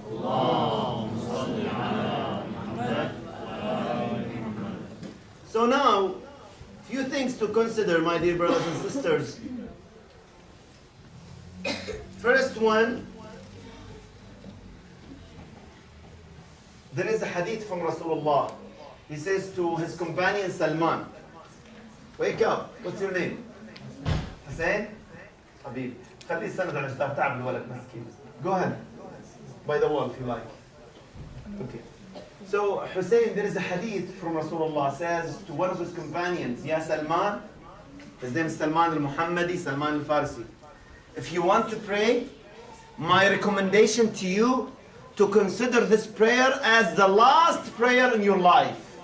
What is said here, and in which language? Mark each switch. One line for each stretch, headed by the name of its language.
Arabic: اللهم صل على محمد وآل محمد.
English: So now, few things to consider, my dear brothers and sisters. First one, there is a hadith from Rasulullah. He says to his companion Salman, wake up, what's your name? Hussein?
Arabic: حبيبي خليه يستند على الجدار تعب الولد مسكين.
English: Go ahead. By the wall if you like. Okay. So Hussein, there is a hadith from Rasulullah, says to one of his companions, Ya Salman, his name is Salman al-Muhammadi, Salman al-Farsi. If you want to pray, my recommendation to you to consider this prayer as the last prayer in your life.